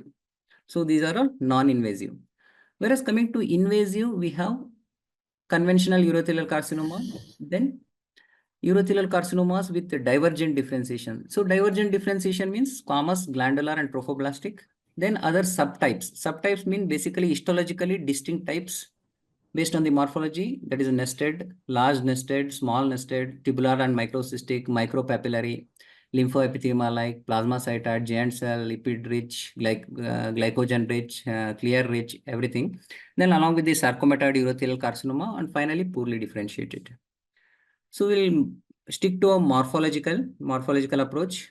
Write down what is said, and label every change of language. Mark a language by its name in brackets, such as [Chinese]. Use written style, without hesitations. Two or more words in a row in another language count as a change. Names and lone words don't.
[English] So these are all non-invasive. Whereas coming to invasive, we have conventional urothelial carcinoma, then urothelial carcinomas with divergent differentiation. So divergent differentiation means squamous, glandular, and trophoblastic. Then other subtypes. Subtypes mean basically histologically distinct types based on the morphology, that is nested, large nested, small nested, tubular and microcystic, micropapillary, lymphoepithelioma-like, plasmacytoid, giant cell, lipid-rich, glycogen-rich, clear-rich, everything. Then along with the sarcomatoid urothelial carcinoma, and finally poorly differentiated. So we'll stick to a morphological approach.